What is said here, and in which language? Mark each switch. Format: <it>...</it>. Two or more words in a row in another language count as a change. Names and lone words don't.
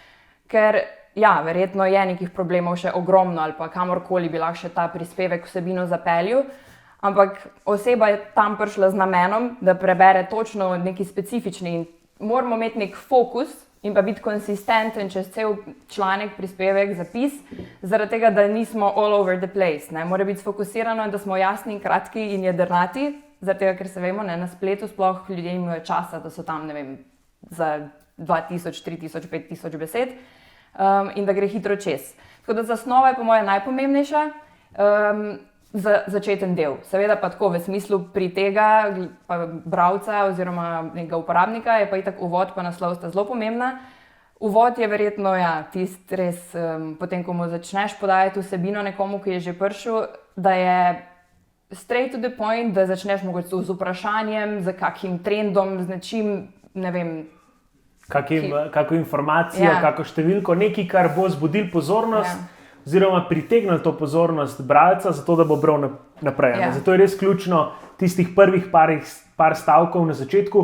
<sl>Ker ja, verjetno je nekih problemov še ogromno ali pa kamorkoli bi lahko še ta prispevek vsebino zapeljal, ampak oseba je tam prišla z namenom, da prebere točno neki specifični in moramo imeti nek fokus in pa biti konsistenten čez cel članek, prispevek, zapis, zaradi tega, da nismo</sl> <en>all over the place.</en> <sl>Ne? Mora biti sfokusirano, da smo jasni, kratki in jedrnati, zaradi tega, ker se vemo, ne, na spletu sploh ljudje imajo časa, da so tam, ne vem, za 2000, 3000, 5000 besed. In da gre hitro čez. Tako da zasnova je po moje najpomembnejša za začeten del. Seveda pa tako v smislu pritega bralca oziroma nekega uporabnika je pa itak uvod pa naslov sta zelo pomembna. Uvod je verjetno tisti res, potem ko mu začneš podajati vsebino nekomu, ki je že prišel, da je</sl> <en>straight to the point,</en> <sl>da začneš mogoče z vprašanjem, z kakim trendom, z nečim, ne vem, kako informacijo, kako številko, nekaj, kar bo zbudil pozornost oziroma pritegnil to pozornost bralca, zato da bo bral naprej. Zato je res ključno tistih prvih par stavkov na začetku.</sl>